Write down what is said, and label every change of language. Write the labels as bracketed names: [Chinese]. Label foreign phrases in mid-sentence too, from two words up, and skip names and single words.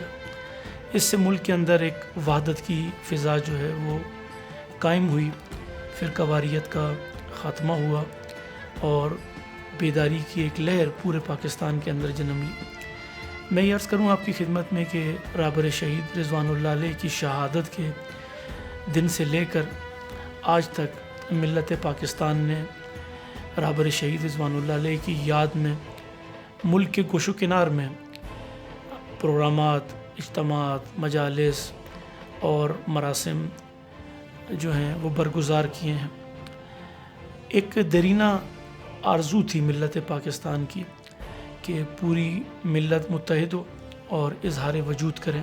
[Urdu] اس سے ملک کے اندر ایک وحدت کی فضا جو ہے وہ قائم ہوئی، فرقہ واریت کا خاتمہ ہوا اور بیداری کی ایک لہر پورے پاکستان کے اندر جنم لی. میں یہ عرض کروں آپ کی خدمت میں کہ رہبر شہید [Arabic] رضوان اللہ علیہ [Urdu] کی شہادت کے دن سے لے کر آج تک ملت پاکستان نے رہبر شہید [Arabic] رضوان اللہ علیہ [Urdu] کی یاد میں ملک کے گوش و کنار میں پروگرامات، اجتماعات، مجالس اور مراسم جو ہیں وہ برگزار کیے ہیں. ایک دیرینہ آرزو تھی ملت پاکستان کی کہ پوری ملت متحد ہو اور اظہار وجود کریں.